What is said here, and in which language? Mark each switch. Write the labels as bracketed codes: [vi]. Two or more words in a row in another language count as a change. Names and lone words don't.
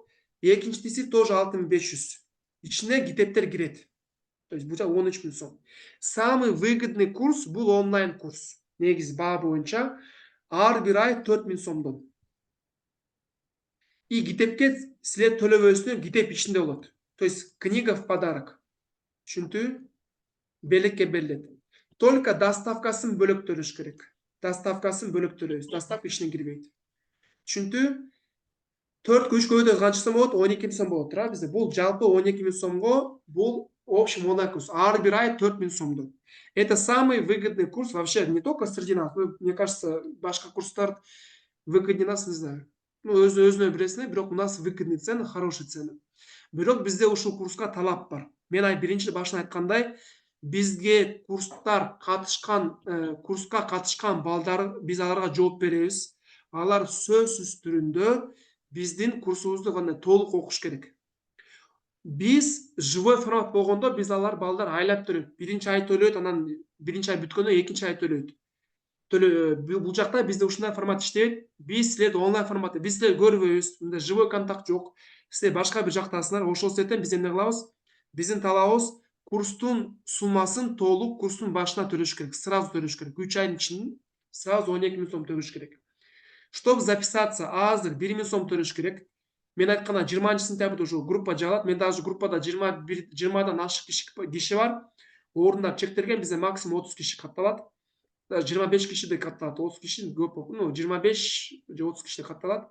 [ky] Экинчи интенсив тоже 6500. Ичине китептер кирет. [ru] То есть [ky] бул 13000 сом. [ru] Самый выгодный курс [ky] бул онлайн курс. Негизи баа боюнча ар бир ай 4000 сомдон. И китепке силер төлөбөсүнөн китеп ичинде болот. [ru] То есть книга в подарок. [ky] Түшүндү? Белекке берилет. Только доставкасын бөлөк төлөш керек. Доставкасын бөлөк төлөйбүз. Доставка ичине кирбейт. Түшүндү? 4 3 көйдө канча сом болот? 12000 сом болот, туура бизде. Бул жалпы 12000 сомго, бул общем онлайн курс. Ар бир ай 4000 сомдон. [ru] Это самый выгодный курс вообще не только среди нас. Мне кажется, [ky] башка курстар [ru] выгоднее нас, не знаю. Ну, [ky] өзүнө билесиңер, бирок [ru] у нас выгодный цены, хороший цены. [ky] Бирок бизде ушул курска талап бар. Мен биринчи башында айткандай, бизге курска катышкан балдар, биз аларга жооп беребиз. Алар сөзсүз түрүндө биздин курсубузду кандай толук окуш керек. Биз [ru] живой формат [ky] болгондо биз алар балдар айлап төлөйт. Биринчи ай төлөйт, анан биринчи ай бүткөндөн экинчи ай төлөйт. Бул жакта бизде ушундай формат иштебейт. Биз силерди онлайн форматта, биз силерди көрбөйбүз. Мындай [ru] живой контакт [ky] жок. Силер башка бир жактасыңар. Ошол себептен биз эмне кылабыз? Биздин талабыбыз курстун суммасын толук курстун башына төлөш керек. Сразу төлөш керек. 3 айдын ичинде сразу 12000 сом төлөш керек. [ru] Чтобы записаться, [ky] азыр 1000 сом төлөш керек. Мен айтканда 20 сентябрда уже группа жабылат. Мен даже группада 20дан ашык киши бар. Орундар чектелген, бизде максимум 30 киши катталат. 25 киши де катталат. 30 киши көп, 25 же 30 киши катталат.